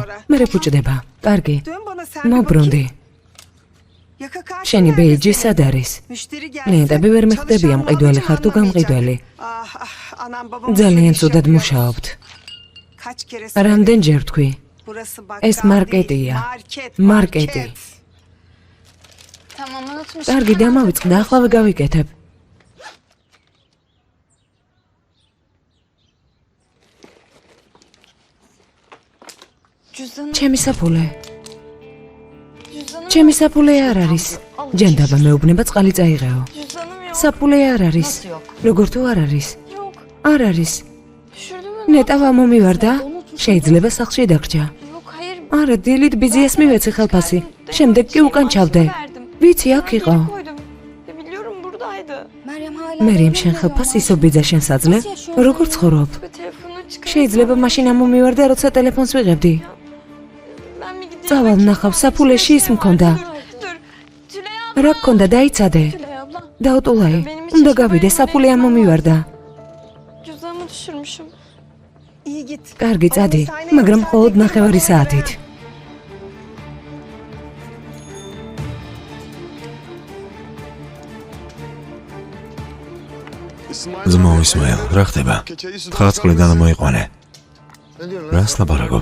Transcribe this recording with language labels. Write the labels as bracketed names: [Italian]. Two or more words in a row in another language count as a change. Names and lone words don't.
[Georgian] მერე ფუჭდება. კარგი. მობრუნდი. შენი ბეიჯი სად არის? კლიენტები ვერ მიხდები, ამყიდველი ხარ თუ გამყიდველი? ძალიან ცუდად მუშაობთ. რამდენჯერ თქვი? ეს მარკეტია. მარკეტი. [Turkish] Tamam unutmuşum. [Georgian] კარგი, დამავიწყდა, ახლავე გავიკეთებ. [Turkish] Cüzdanım. [Georgian] ჩემი საფულე. [Turkish] Cüzdanım. [Georgian] ჩემი საფულე არ არის. ჯანდაბა მეუბნება წყალი წაიღეო. [Turkish] Cüzdanım yok. [Georgian] საფულე არ არის. [Turkish] Nasıl yok? [Georgian] როგორ თუ არ არის? [Turkish] Yok. [Georgian] არ არის. [Turkish] Düşürdün mü? [Georgian] ნეტავა მომივარდა? შეიძლება სახლში დაგჭა. [Turkish] Yok hayır. [Georgian] არა, დილით ბიზიას მივეცი ხელფასი. შემდეგ კი უკან ჩავდე. ვიცი, აქ იყო. [Turkish] Koydum. Biliyorum buradaydı. [Georgian] მერიემ შენ ხელფასი ისო ბიძა შენს აძლევ? როგორ ცხოვრობ? [Turkish] Ve telefonu çıkar. [Georgian] შეიძლება მაშინ ამომივარდა, როცა ტელეფონს ვიღებდი. [Turkish] Ben mi gideyim? [Georgian] წავალ ნახავ, საფულეში ის მქონდა. [Turkish] Dur. Tülay abla. [Georgian] რა გქონდა, დაიცადე. [Turkish] Tülay abla. [Georgian] დაუტულაი. უნდა გავიდე, საფულე ამომივარდა. [Turkish] Cüzdanımı düşürmüşüm. [Georgian] კარგი, წადი, მაგრამ მხოლოდ 9 საათით. ძმაო ისმაილ, რა ხდება? თხარწყლიდან მოიყვანე. რას ლაპარაკობ?